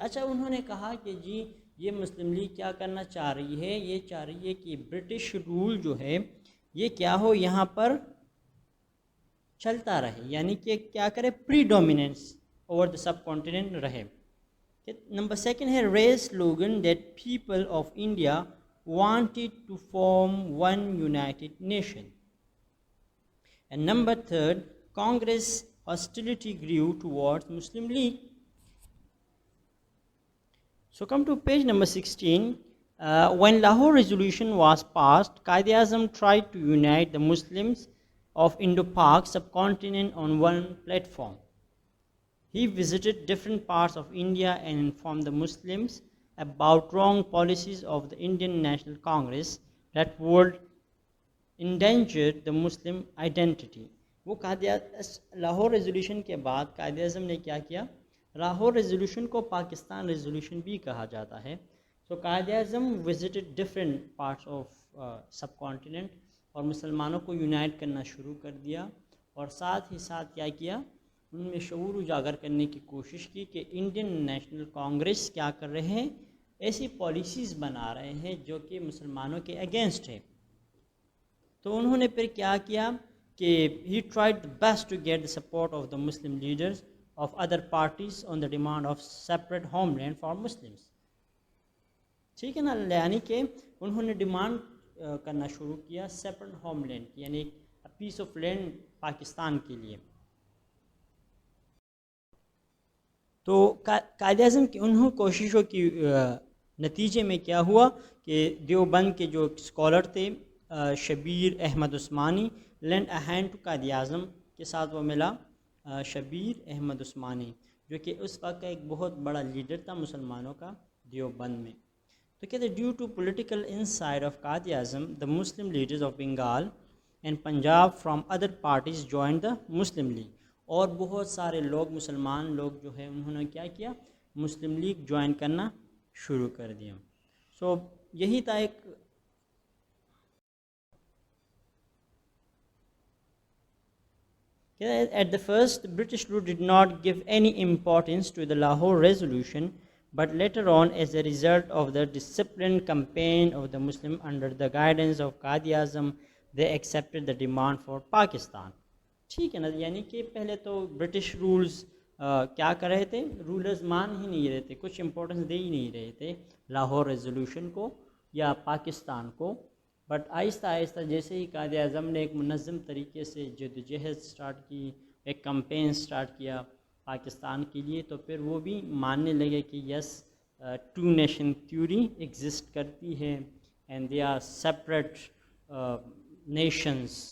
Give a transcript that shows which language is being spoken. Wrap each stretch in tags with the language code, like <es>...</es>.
<ur>اچھا, انہوں نے کہا کہ جی یہ مسلم لیگ کیا کرنا چاہ رہی ہے, یہ چاہ رہی ہے کہ برٹش رول جو ہے یہ کیا ہو, یہاں پر چلتا رہے, یعنی کہ کیا کرے,</ur> <en>predominance over the subcontinent</en> <ur>رہے. نمبر سیکنڈ ہے</ur> <en>Raise slogan that people of India wanted to form one united nation. And number third, Congress hostility grew towards Muslim League. So come to page number 16. When Lahore resolution was passed, Quaid-e-Azam tried to unite the Muslims of Indo-Pak subcontinent on one platform. He visited different parts of India and informed the Muslims about wrong policies of the Indian National Congress that would endanger the Muslim identity.</en> <ur>وہ Lahore resolution کے بعد قائد اعظم نے کیا, Lahore resolution کو Pakistan resolution بھی کہا جاتا ہے. سو Quaid Azam</ur> <en>visited different parts of subcontinent</en> <ur>اور مسلمانوں کو یونائٹ کرنا شروع کر دیا, اور ساتھ ہی ساتھ کیا ان میں شعور اجاگر کرنے کی کوشش کی کہ انڈین نیشنل کانگریس کیا کر رہے ہیں, ایسی پالیسیز بنا رہے ہیں جو کہ مسلمانوں کے اگینسٹ ہے. تو انہوں نے پھر کیا کہ</ur> <en>he tried the best to get the support of the Muslim leaders of other parties on the demand of separate homeland for Muslims.</en> <ur>ٹھیک ہے نا, یعنی کہ انہوں نے ڈیمانڈ کرنا شروع کیا سیپریٹ ہوم لینڈ کی, یعنی پیس آف لینڈ پاکستان کے لیے. تو قائد اعظم کی انہوں کوششوں کی نتیجے میں کیا ہوا کہ دیوبند کے جو اسکالر تھے Shabbir Ahmad Usmani,</ur> <en>lend a hand to</en> <ur>Quaid Azam کے ساتھ وہ ملا شبیر احمد عثمانی, جو کہ اس وقت کا ایک بہت بڑا لیڈر تھا مسلمانوں کا دیوبند میں. تو کہتے</ur> <en>Due to political insight of Quaid Azam the Muslim leaders of Bengal and Punjab from other parties join the Muslim League.</en> <ur>اور بہت سارے لوگ مسلمان لوگ جو ہے انہوں نے کیا مسلم لیگ جوائن کرنا شروع کر دیا. سو یہی تھا ایک</ur> <en>At the first, the British rule did not give any importance to the Lahore resolution, but later on, as a result of the disciplined campaign of the Muslim under the guidance of Quaid-e-Azam, they accepted the demand for Pakistan.</en> <ur>ٹھیک ہے نا, یعنی کہ پہلے تو British rules کیا کر رہے تھے, رولرز مان ہی نہیں رہے تھے, کچھ امپورٹنس دے ہی نہیں رہے تھے لاہور ریزولوشن کو یا پاکستان کو. بٹ آہستہ آہستہ جیسے ہی قائد اعظم نے ایک منظم طریقے سے جدوجہد سٹارٹ کی, ایک کمپین سٹارٹ کیا پاکستان کے لیے, تو پھر وہ بھی ماننے لگے کہ یس ٹو نیشن تھیوری ایگزسٹ کرتی ہے</ur> <en>And they are separate nations.</en>